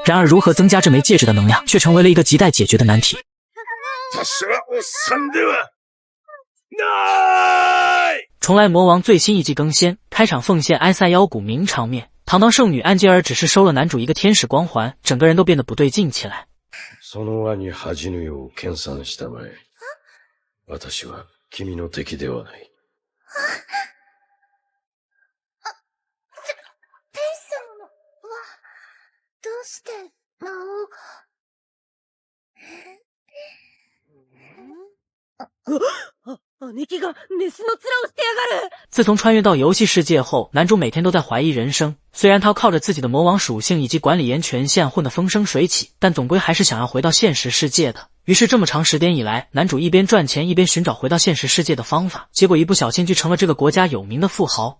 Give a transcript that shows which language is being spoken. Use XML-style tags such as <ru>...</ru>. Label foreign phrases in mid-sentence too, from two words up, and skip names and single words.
<zh>然而如何增加这枚戒指的能量，却成为了一个亟待解决的难题。重来魔王最新一季更新，开场奉献埃塞腰鼓名场面，堂堂圣女安吉尔只是收了男主一个天使光环，整个人都变得不对劲起来。</zh> <ja>その輪に恥ぬよう研鑽したまえ。私は君の敵ではない。天使はどうして魔王が？姉貴がメスの面をしてやがる！</ja> <zh>自从穿越到游戏世界后，男主每天都在怀疑人生。虽然他靠着自己的魔王属性以及管理员权限混得风生水起，但总归还是想要回到现实世界的。于是这么长时间以来，男主一边赚钱一边寻找回到现实世界的方法，结果一不小心就成了这个国家有名的富豪。</zh>